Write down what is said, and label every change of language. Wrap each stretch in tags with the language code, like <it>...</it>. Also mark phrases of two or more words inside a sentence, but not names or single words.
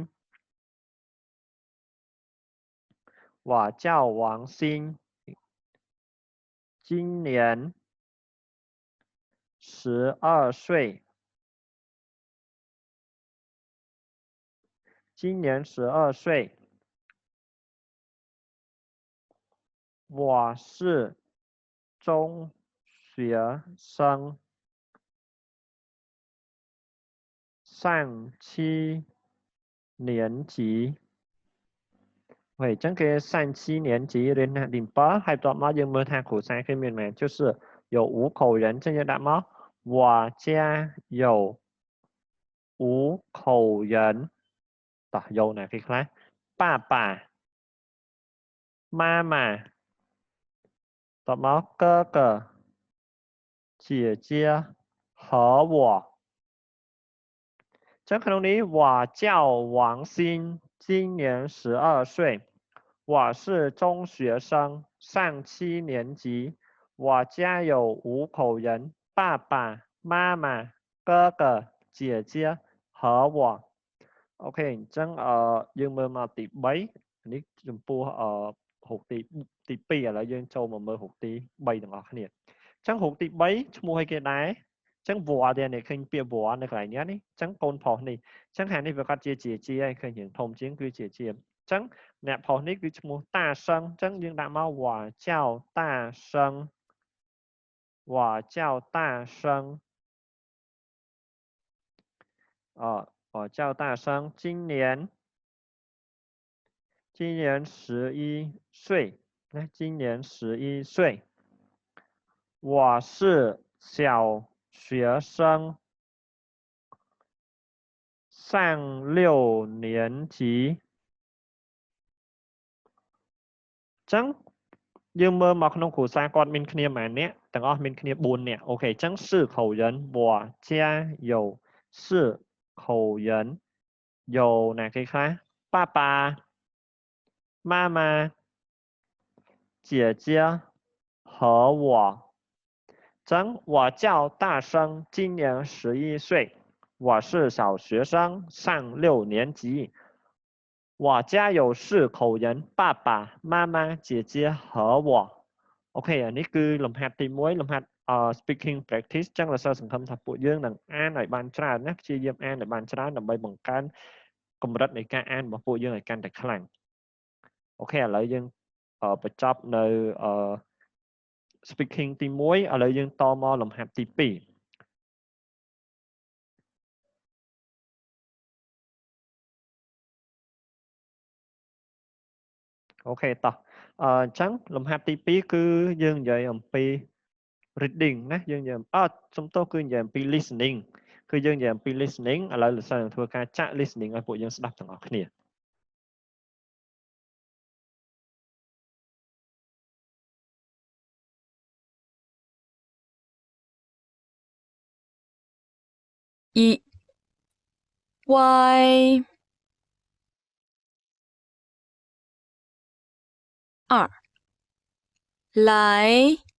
<zh>我叫王鑫今年12岁，今年12岁，我是中学生，上7年级。喂，</zh> <km>ចឹងគេ</km> <zh>上7年级</zh> <km>រៀនទី7ហើយបន្ទាប់មកយើងមើលថាគ្រូសាគេមានមែន</km> <zh>就是有5口人</zh> <km>ចឹងយើងដាក់មក</km> <zh>我家有5口人</zh> <km>តោះយកណាគេខ្លះ</km> <zh>爸爸妈妈</zh> <km>តបមក</km> <zh>哥哥姐姐和我</zh> <km>ចឹងក្នុងនេះ</km> <zh>我叫王鑫今年12岁我是中学生上7年级我家有5口人爸爸妈妈哥哥姐姐和我</zh> <km>អូខេអញ្ចឹងយើងមើលមកទី3នេះចំពោះរូបទី2ឥឡូវយើងចូលមកមើល រូបទី3ទាំងអស់គ្នាអញ្ចឹងរូបទី3ឈ្មោះអីគេដែរអញ្ចឹងវ៉ាទៀតនេះឃើញពាក្យវ៉ានៅកន្លែងនេះអញ្ចឹងកូនប្រុសនេះអញ្ចឹងខាងនេះវាគាត់ជាហើយឃើញរឿងធំជាងគឺជាអញ្ចឹងអ្នកប្រុសនេះគឺឈ្មោះតាសឹងអញ្ចឹងយើងដាក់មកវ៉ាចៅតាសឹងវ៉ាចៅតាសឹង</km> <zh>我叫大生今年11岁，那今年11岁，我是小学生，上6年级，</zh> <km>ចឹងយើងមើលមកក្នុងគ្រួសារគាត់មានគ្នាប៉ុន្មាននាក់ទាំងអស់ មានគ្នា4នាក់អូខេចឹង</km> <zh>4 口人我家有4口人有哪</zh> <km>គេខ្លះ</km> <zh>爸爸妈妈姐姐和我真我叫大生，今年11岁，我是小学生，上6年级。我家有4口人，爸爸妈妈姐姐和我</zh> <km>OK អានេះគឺលំហាត់ទី1លំហាត់</km> <en>speaking practice</en> <km>ចឹងលោកសិស្សសង្ឃឹមថាពួកយើងនឹងអានឲ្យបានច្រើនណាព្យាយាមអានឲ្យបានច្រើនដើម្បីបង្កើនកម្រិតនៃការអានរបស់ពួកយើងឲ្យកាន់តែខ្លាំងអូខេឥឡូវយើងបញ្ចប់នៅ speaking ទី1ឥឡូវយើងតមកលំហាត់ទី2 អូខេតោះអញ្ចឹងលំហាត់ទី2គឺយើងនិយាយអំពី reading ណាយើងនិយាយសំទោសគឺនិយាយអំពី listening គឺយើងនិយាយអំពី listening ឥឡូវលោកសិស្សនឹងធ្វើការចាក់ listening ឲ្យពួកយើងស្ដាប់ទាំងអស់គ្នា 一 Y 二来</km>